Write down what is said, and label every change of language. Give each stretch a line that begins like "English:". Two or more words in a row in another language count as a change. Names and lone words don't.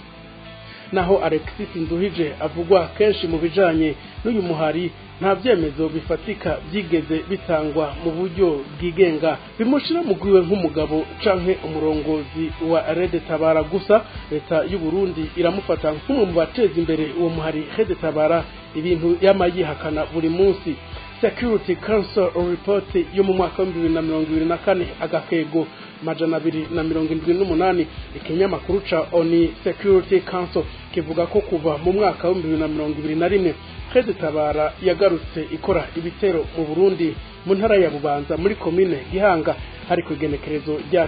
Rundi: Naho Alexis Nduhije avugwa kenshi mu bijanye n'uyu muhari, nta vyemezo bifatika byigeze bitangwa mu buryo bwigenga bimushira mu gwiwe nk'umugabo canke umurongozi wa Red Tabara. Gusa leta y'u Burundi iramufata nk'umwe mu bateza imbere uwo muhari Red Tabara, ibintu yamayihakana buri munsi.
English: Security Council report
Rundi: yo mu mwaka wa 2024 agakego majana 278 ikinyamakuru ca ONU Security Council kivuga ko kuva mu mwaka wa 2021 Red Tabara yagarutse ikora ibitero mu Burundi mu ntara ya Bubanza muri commune Gihanga, hari kugenekerezo rya